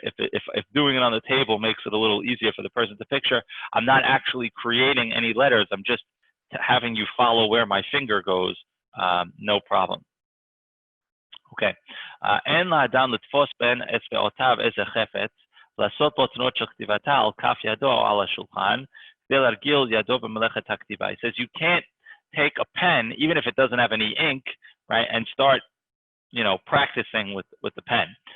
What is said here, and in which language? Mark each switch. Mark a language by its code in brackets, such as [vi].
[en] If doing it on the table makes it a little easier for the person to picture, I'm not actually creating any letters. I'm just having you follow where my finger goes, no problem. Okay. [he] אין לאדם לתפוס בין אצבעותיו איזה חפץ, לעשות בו תנועות של כתיבתה על כף ידו או על השולחן, כדי להרגיל ידו במלאכת הכתיבה. [en] He says you can't take a pen, even if it doesn't have any ink, right, and start, practicing with the pen.